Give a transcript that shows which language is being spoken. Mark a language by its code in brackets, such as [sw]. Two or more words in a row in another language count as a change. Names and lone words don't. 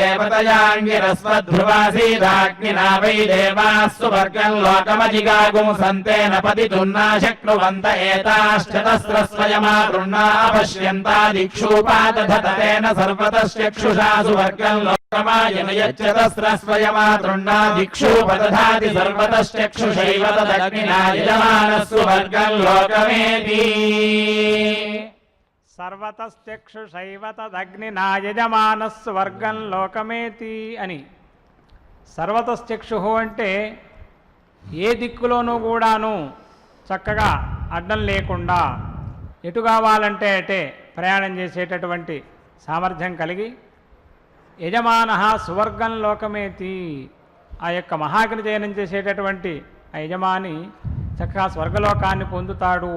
[sa] देवतयाङ्गिरस्वध्रुवासीदाग्निना वै देवाः सुवर्गं लोकमजिगागुं सन्तेन पतितुं न शक्नुवन्त एताश्चतस्रस्वयमातृण्णा अपश्यन्तादिक्षूपादधत तेन सर्वतश्चक्षुषा सुवर्गं लोकमायन यच्चतस्रस्वयमातृण्णा दिक्षूपदधाति सर्वतश्चक्षुषैव तदग्निना यजमानः सुवर्गं लोकमेति సర్వతశ్చక్షుషైవ తదగ్నినా యజమానః స్వర్గం లోకమేతి అని. [te] సర్వతశ్చక్షు అంటే ఏ దిక్కులోనూ కూడాను చక్కగా అడ్డం లేకుండా ఎటు కావాలంటే అటే ప్రయాణం చేసేటటువంటి సామర్థ్యం కలిగి [sa] యజమానః సువర్గం లోకమేతి, [te] ఆ యొక్క మహాగ్ని జయనం చేసేటటువంటి ఆ యజమాని చక్కగా స్వర్గలోకాన్ని పొందుతాడు.